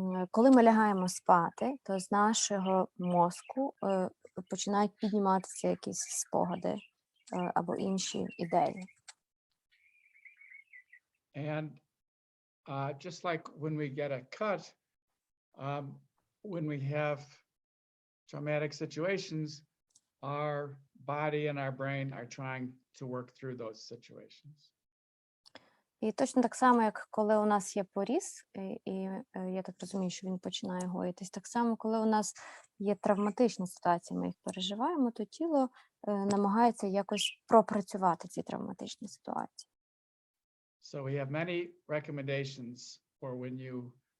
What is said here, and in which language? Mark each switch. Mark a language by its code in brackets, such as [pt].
[uk] Коли ми лягаємо спати, то з нашого мозку починають підніматися якісь спогади або інші ідеї. [en] And just like when we get a cut, when we have traumatic situations, our body and our brain are trying to work through those situations. [uk] І точно так само, як коли у нас є поріз, і я так розумію, що він починає гоїтись, так само, коли у нас є травматичні ситуації, ми їх переживаємо, то тіло намагається якось пропрацювати ці травматичні ситуації. [en] So we have many recommendations for when you